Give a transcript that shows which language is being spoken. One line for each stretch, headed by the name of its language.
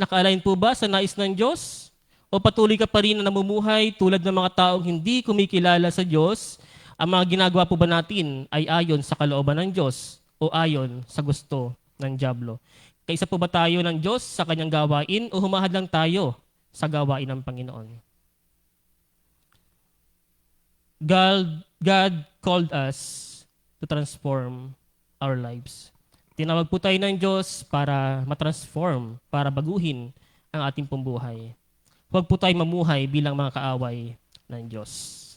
Filipino: Naka-align po ba sa nais ng Diyos? O patuloy ka pa rin na namumuhay tulad ng mga taong hindi kumikilala sa Diyos? Ang mga ginagawa po ba natin ay ayon sa kalooban ng Diyos o ayon sa gusto ng dyablo? Kaisa po ba tayo ng Diyos sa kanyang gawain o humahad lang tayo sa gawain ng Panginoon?
English: God called us to transform our lives.
Filipino: Tinawag po tayo ng Diyos para matransform, para baguhin ang ating pong buhay. Huwag po tayo mamuhay bilang mga kaaway ng Diyos.